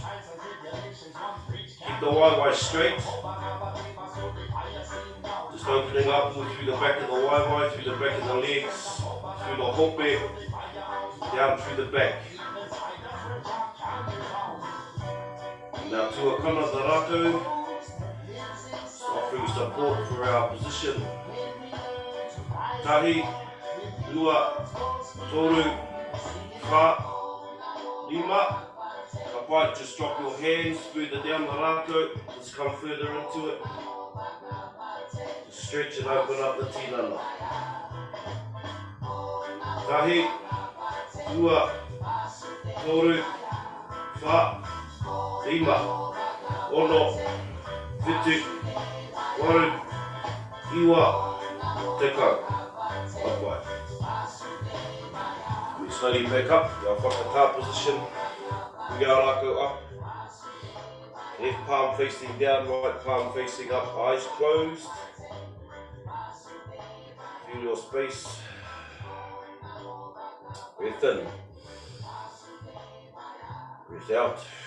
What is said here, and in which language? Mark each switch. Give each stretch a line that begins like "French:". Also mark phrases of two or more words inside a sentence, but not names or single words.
English: Keep the waiwai straight. Just opening up through the back of the waiwai, through the back of the legs, through the hope, down through the back. Now tuakana the Rākau, offering support for our position.
Māori: Tahi, rua, toru, wha, lima.
English: Kapai, just drop your hands further down the Rākau. Let's come further into it. Just stretch and open up the tinana.
Māori: Tahi, rua, toru, wha, lima, ono, whitu, waru, iwa, tekau.
English: Kapai. We slowly back up, our whakatā position.
Māori: Mahi Rākau up.
English: Left palm facing down, right palm facing up, eyes closed. Feel your space. Breath in. Breath out.